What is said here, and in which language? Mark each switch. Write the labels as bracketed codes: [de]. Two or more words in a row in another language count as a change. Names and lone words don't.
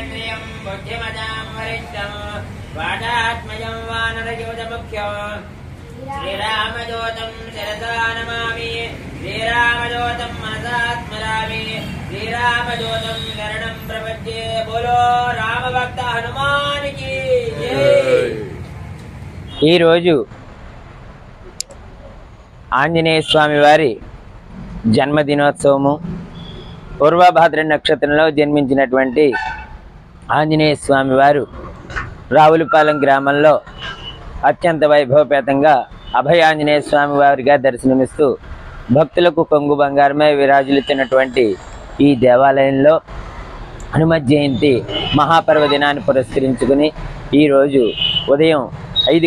[sa] कवियं बुद्धिमतां वरिष्ठं वादात्मजं वानरयूथमुख्यं श्रीरामदूतं शिरसा नमामि श्रीरामदूतं मनसा स्मरामि श्रीरामदूतं शरणं प्रपद्ये [hi] बोलो रामभक्त हनुमान की जय। [te] ఈ రోజు ఆంజనేయ స్వామి వారి జన్మదినోత్సవము. పూర్వభాద్ర నక్షత్రంలో జన్మించినటువంటి ఆంజనేయ స్వామి వారు రావులపాలెం గ్రామంలో అత్యంత వైభవపేతంగా అభయాంజనేయ స్వామి వారిగా దర్శనమిస్తూ భక్తులకు కొంగు బంగారమై విరాజులుతున్నటువంటి ఈ దేవాలయంలో హనుమత్ జయంతి మహాపర్వదినాన్ని పురస్కరించుకుని ఈరోజు ఉదయం 5